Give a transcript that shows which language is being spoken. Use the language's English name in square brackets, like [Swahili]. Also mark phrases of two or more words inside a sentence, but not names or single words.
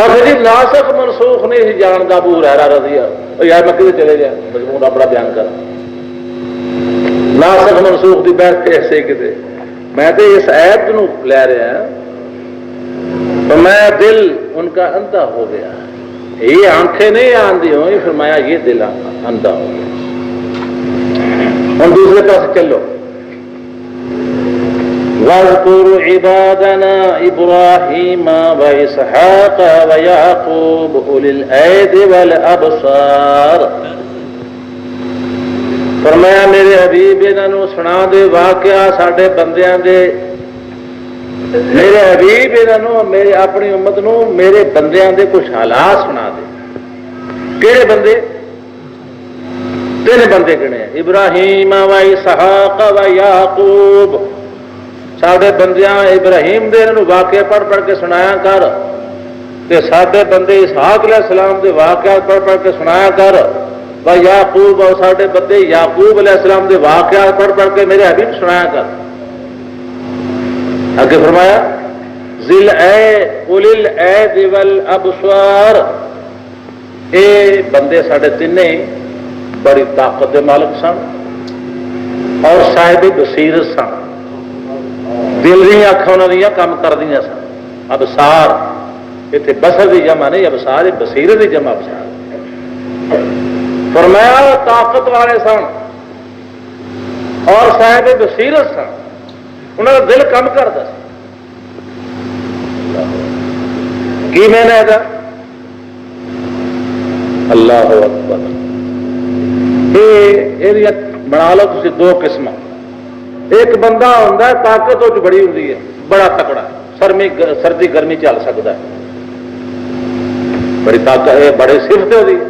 [Urdu] اب جی ناسخ منسوخ نہیں جانتا ابو ہریرہ [Arabic] رضی اللہ، [Urdu] یار میں کدھر چلے گیا مضمون اپنا بیان کر، ناسخ منسوخ کی بحث کیسے کتنے، میں تو اس ایت نو لے رہا ہوں، تو میں دل ان کا اندھا ہو گیا، یہ آنکھیں نہیں آندھی ہوئی، فرمایا یہ دل اندھا ہو گیا۔ ہم دوسرے پاس چلو، [Arabic] وَاذْكُرْ عِبَادَنَا إِبْرَاهِيمَ وَإِسْحَاقَ وَيَعْقُوبَ أُولِي الْأَيْدِ وَالْأَبْصَارِ، [Punjabi] فرمایا میرے حبیب انہوں سنا دے واقعہ ساڈے بندیاں دے، میرے حبیب انہوں میرے اپنی امت نو میرے بندیاں دے کچھ حالات سنا دے۔ کہڑے بندے؟ 3 بندے گنے ہیں، ابراہیم و اسحاق و یعقوب، ساڈے بندیاں ابراہیم دے انہوں واقعہ پڑھ پڑھ کے سنایا کر، تے ساڈے بندے اسحاق [Arabic] علیہ السلام [Punjabi] دے واقعات پڑھ پڑھ کے سنایا کر، و یعقوب اور ساڈے بندے یعقوب [Arabic] علیہ السلام [Punjabi] دے واقعات پڑھ پڑھ کے میرے حبیب سنایا کر۔ آگے فرمایا ذل [Arabic] اولی الایدی والابصار، [Punjabi] اے بندے ساڈے تینوں بڑی طاقت دے مالک سن اور صاحب بصیرت سن، دل دی اکھاں انہاں دی کام کردیاں سن، ابصار اتنے بصر دی جمع نہیں، ابصار بصیرت دی جمع ابصار، فرمایا طاقت والے سن اور صاحب بصیرت سن، انہوں کا دل کم کرتا سی۔ [Urdu] کی میں نے کہا [Arabic] اللہ اکبر، [Urdu] یہ بنا لو تھی 2 قسم، ایک بندہ ہوتا ہے طاقت وہ بڑی ہوتی ہے، بڑا تکڑا، سردی گرمی چل سکتا ہے، بڑی طاقت بڑے صفت ہوتی ہے۔